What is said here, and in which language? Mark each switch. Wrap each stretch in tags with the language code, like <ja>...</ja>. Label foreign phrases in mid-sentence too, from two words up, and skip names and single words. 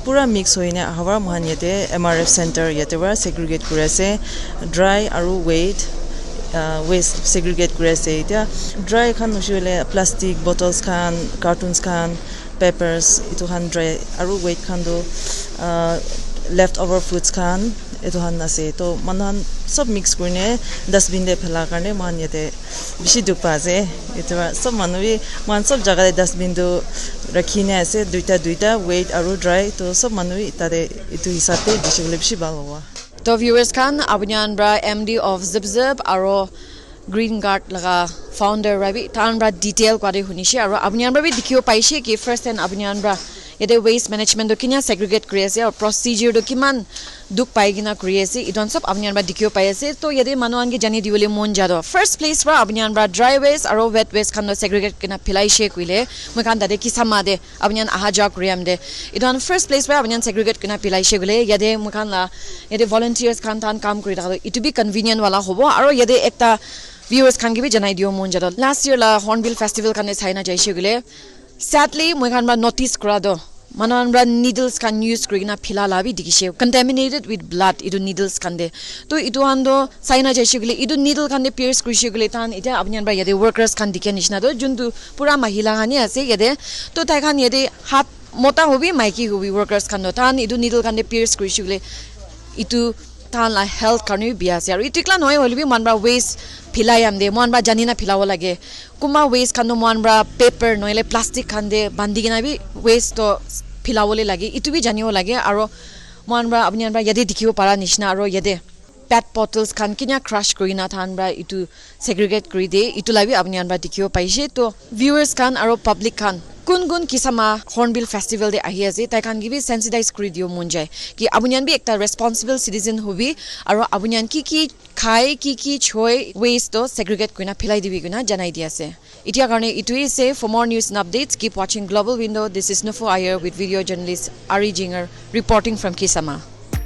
<nag>pura mix hoine ahawar man yate MRF center yate wara segregate kuri ase dry aro waste segregate kuri ase ita dry khan usually</nag> <en>plastic bottles</en> <nag>khan cartons khan papers itu khan dry aro weight khan do</nag> <en>leftover foods</en> <nag>khan etu han ase to manan sob mix kurine dustbin de phela karne man yate bishi dukpa ase etu sob manui man sob jaga de dustbin do rakhine ase duita weight aro dry to sob manui tade etu hisabe bishi balwa. To viewers kan abunyan bra</nag> <en>MD of Zip</en> <nag>aro Green Guard laga founder Rabi tan bra detail kwade hunishi aro abunyan bra bi dikhiyo paise ki</nag> <en>first and</en> <nag>abunyan bra yate waste management do kinya segregate kuri ase or procedure do kiman duk pai gina kuri ase idon sob abunyan ba dikhiyo pai ase to yate manuan ge jani diwole mon jado</nag> <en>first place</en> <nag>ra abunyan ba</nag> <en>dry waste</en> <nag>aro</nag> <en>wet waste</en> <nag>kan do segregate kina philai she kuile moi kan dade kisama de abunyan ahaja kuriam de idon</nag> <en>first place</en> <nag>ra abunyan segregate kina philai she gule yate moi kan la yate volunteers kan tan kam kuri da itu bi convenient wala hobo aro yate ekta viewers kan ge bi janai dio mon jado</nag> <en>last year</en> <nag>la Hornbill festival kan ne saina jaise gule sadly moi kan ba notice kra do mananbra needles kan use krina phila labi dikise</nag> <en>contaminated with blood</en> <nag>idu needles kande to idu ando saina jaishigule idu needle kande pierce krishigule tan ita abnyan ba yade workers kan dikhe nishna do juntu pura mahila hani ase yade to tai khan yade hat mota hobi maiki hobi workers kan no tan idu needle kande pierce krishigule itu tan la health karni bia se aru itikla noy holbi manbra waste philayam de manbra janina philawo lage kuma waste kanu manbra paper noile plastic khande bandigina bi waste to philawole lage itu bi janiwo lage aro manbra abnyanbra yade dikhibo para nishna aro yade</nag> <en>pet bottles</en> <nag>khan kinya crush korina thanbra itu segregate kori de itu labi abnyanbra dikhibo paise to viewers khan aro public khan kun kisama Hornbill festival de ahi ase tai khan gibi sensitize kori dio munjai ki abunyan bi ekta</nag> <en>responsible citizen</en> <nag>hobi aro abunyan ki khai ki choi waste to segregate korina philai dibi guna janai di ase itia karone itui se</nag> <en>for more news and updates keep watching Global Window. This is Nufo Ayer with video journalist Ari Jinger reporting from Kisama.</en>